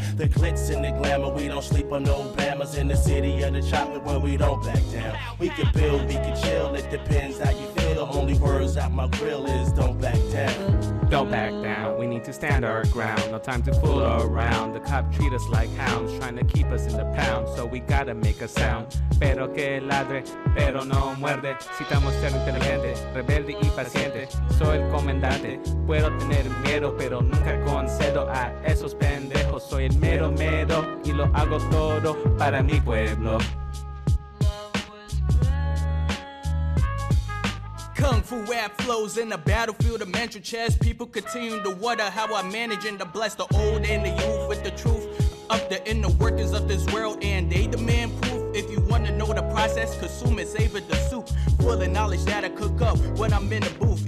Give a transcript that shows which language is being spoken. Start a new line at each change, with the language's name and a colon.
English: The glitz and the glamour, we don't sleep on no blammers. In the city of the chocolate where we don't back down. We can build, we can chill, it depends how you feel. The only words out my grill is don't back down. Don't back down, we need to stand our ground. No time to fool around. The cop treat us like hounds, trying to keep us in the pound. So we gotta make a sound.
Spanish: Pero que ladre, pero no muerde. Citamos ser inteligente, rebelde y paciente. Soy el comandante, puedo tener miedo, pero nunca concedo a esos pendejos. Soy el mero mero y lo hago todo para mi pueblo.
English: Kung Fu rap flows in the battlefield of mental chess. People continue to wonder how I manage and to bless the old and the youth with the truth of the inner workings of this world, and they demand proof. If you want to know the process, consume it, savor the soup. Full of knowledge that I cook up when I'm in the booth.